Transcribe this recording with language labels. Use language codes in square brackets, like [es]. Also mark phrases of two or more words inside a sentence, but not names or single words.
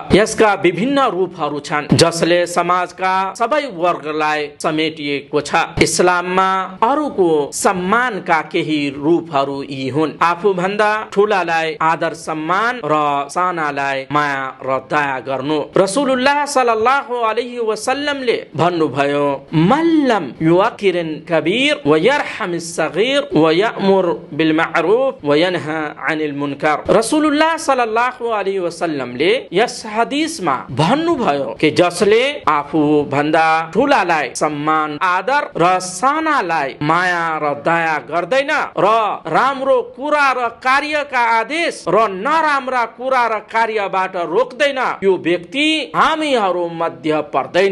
[ne] यसका विभिन्न रूपहरू छन् जसले समाजका सबै वर्गलाई समेटिएको छ। इस्लाममा अरूको सम्मानका केही रूपहरू यी हुन्। आफूभन्दा ठुलालाई आदर सम्मान र सानालाई माया र दया गर्नु। [ar] رسول الله صلى الله عليه وسلم भन्नुभयो, من لم يوقر الكبير ويرحم الصغير ويأمر بالمعروف وينهى عن المنكر. [ne] रसूलुल्लाह [ar] صلى الله عليه وسلم [ne] यस हदीसमा भन्नुभयो कि जसले आफू भन्दा ठुलालाई सम्मान, आदर र सानालाई माया र दया गर्दैन र राम्रो कुरा र कार्यका आदेश र नराम्रा कुरा र कार्यबाट रोक्दैन, यो व्यक्ति हामीहरू मध्ये पर्दैन।